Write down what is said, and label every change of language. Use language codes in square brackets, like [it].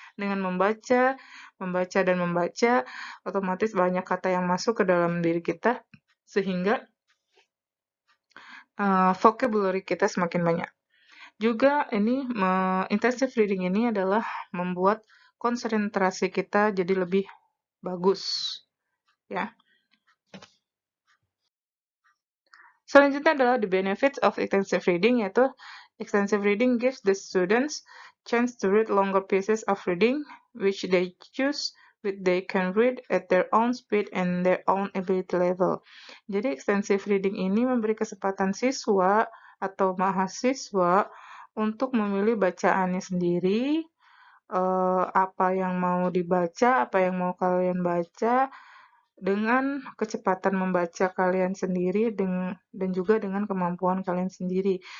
[id] Dengan membaca, membaca dan membaca, otomatis banyak kata yang masuk ke dalam diri kita sehingga vocabulary kita semakin banyak. Juga ini intensive reading ini adalah membuat konsentrasi kita jadi lebih bagus, ya. Selanjutnya adalah [en] the benefits of extensive reading, [id] yaitu [en] extensive reading gives the students chance to read longer pieces of reading which they choose, which they can read at their own speed and their own ability level. [id] Jadi extensive reading ini memberi kesempatan siswa atau mahasiswa untuk memilih bacaannya sendiri, apa yang mau dibaca, apa yang mau kalian baca, dengan kecepatan membaca kalian sendiri dan juga dengan kemampuan kalian sendiri.